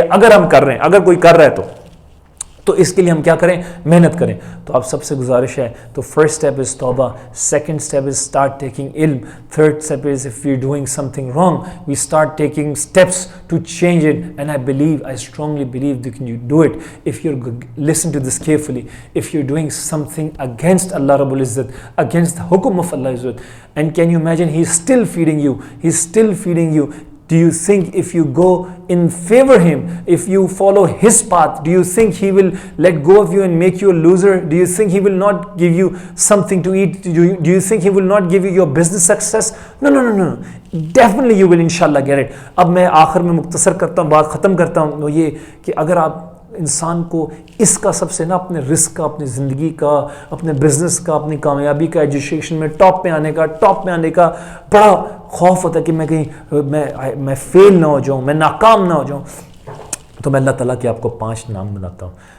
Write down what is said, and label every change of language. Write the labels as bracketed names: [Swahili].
[Urdu] اگر ہم کر رہے ہیں, اگر کوئی کر رہا ہے تو اس کے لیے ہم کیا کریں, محنت کریں. تو آپ سب سے گزارش ہے, [English] تو first step is توبہ, second step is start taking علم, third step is if we are doing something wrong we start taking steps to change it. And I strongly believe that you do it if you listen to this carefully. If you're doing something against Allah Rabbul Izzat, against the hukum of Allah Izzat, and can you imagine, he's still feeding you Do you think if you go in favor him, if you follow his path, do you think he will let go of you and make you a loser? Do you think he will not give you something to eat? Do you think he will not give you your business success? No. Definitely you will inshallah get it. [Urdu] اب میں آخر میں مختصر کرتا ہوں، بات ختم کرتا ہوں، وہ یہ کہ اگر آپ انسان کو اس کا سب سے نا اپنے رزق کا، اپنی زندگی کا، اپنے بزنس کا، اپنی کامیابی کا، ایجوکیشن میں ٹاپ پہ آنے کا بڑا خوف ہوتا ہے کہ میں کہیں میں فیل نہ ہو جاؤں، میں ناکام نہ ہو جاؤں، تو میں اللہ تعالیٰ کے آپ کو 5 نام بناتا ہوں.